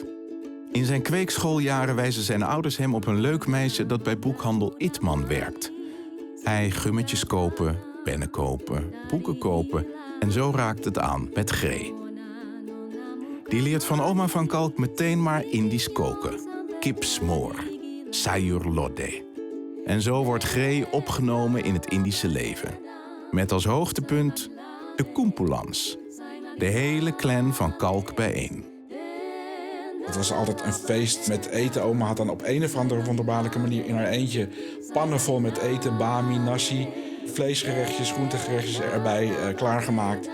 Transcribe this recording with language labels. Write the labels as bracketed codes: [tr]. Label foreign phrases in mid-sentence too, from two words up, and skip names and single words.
[nl] In zijn kweekschooljaren wijzen zijn ouders hem op een leuk meisje dat bij boekhandel Itman werkt. Hij gummetjes kopen, pennen kopen, boeken kopen en zo raakt het aan met Gree. Die leert van oma van Kalk meteen maar Indisch koken. Kipsmoor, sayur lodeh. En zo wordt Gree opgenomen in het Indische leven. Met als hoogtepunt de Kumpulans. De hele clan van Kalk bijeen. Het was altijd een feest met eten. Oma had dan op een of andere wonderbaarlijke manier in haar eentje pannen vol met eten, bami, nasi, vleesgerechtjes, groentegerechtjes erbij klaargemaakt.